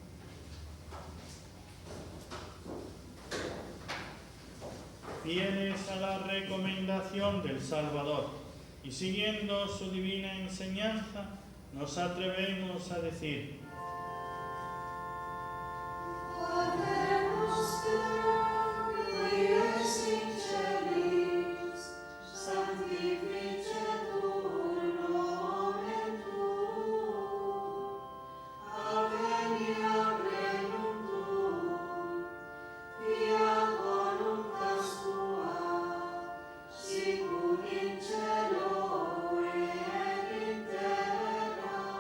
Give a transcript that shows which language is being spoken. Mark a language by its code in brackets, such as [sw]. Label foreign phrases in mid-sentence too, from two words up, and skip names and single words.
[es] Fieles a la recomendación del Salvador y siguiendo su divina enseñanza, nos atrevemos a decir: Padre nuestro, [la] qui es in celis, sanctificetur nomen tuum, adveniat regnum tuum, fiat voluntas tua, sicut in cielo et in terra.